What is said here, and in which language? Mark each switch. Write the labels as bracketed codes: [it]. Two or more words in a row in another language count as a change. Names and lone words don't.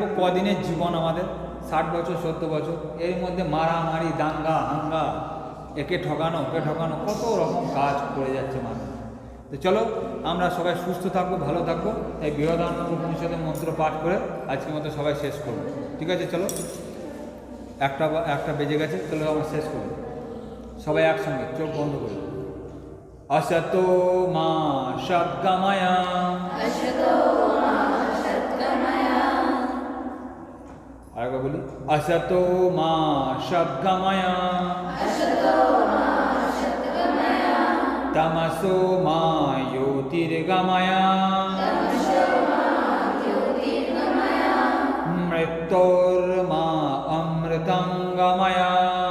[bn] কদিনের জীবন আমাদের, 60 বছর 70 বছর, এর মধ্যে মারামারি, দাঙ্গা হাঙ্গা, একে ঠকানো ওকে ঠকানো, কত রকম কাজ করে যাচ্ছে মানুষ। তো চলো আমরা সবাই সুস্থ থাকবো, ভালো থাকবো। এই বৃহদারণ্যক উপনিষদের মন্ত্র পাঠ করে আজকের মতো সবাই শেষ করবো, ঠিক আছে? চলো একটা বেজে গেছে, চলো আমরা শেষ করবো সবাই একসঙ্গে, চোখ বন্ধ করি। [sa] असतो मा सद्गमया [hi] आगे बोली [sa] असतो मा सद्गमया तमसो मा ज्योतिर्गमया मृत्योर्मा अमृतंगमया